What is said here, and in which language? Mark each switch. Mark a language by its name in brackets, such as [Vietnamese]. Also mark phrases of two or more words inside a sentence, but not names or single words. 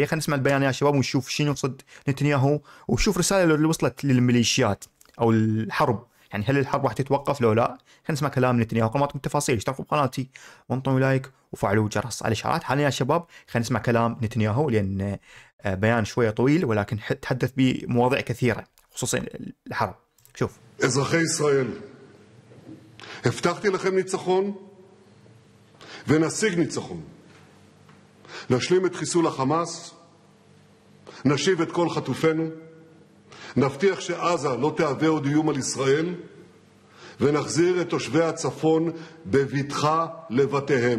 [Arabic] خلينا نسمع البيان يا شباب ونشوف شنو يقصد نتنياهو، وشوف رساله اللي وصلت للميليشيات او الحرب، يعني هل الحرب راح تتوقف لو لا؟ خلينا نسمع كلام نتنياهو. قبل ما تكون تفاصيل اشتركوا بقناتي وانطوا لايك وفعلوا الجرس على الاشعارات. حاليا يا شباب خلينا نسمع كلام نتنياهو، لان بيان شويه طويل ولكن تحدث بمواضيع كثيره خصوصا الحرب. شوف. [Hebrew] אזרחי ישראל, הבטחתי לכם ניצחון ונשיג ניצחון. נשלים את חיסול החמאס, נשיב את כל חטופינו, נבטיח שעזה לא תהווה עוד איום על ישראל, ונחזיר את תושבי הצפון בבטחה לבתיהם.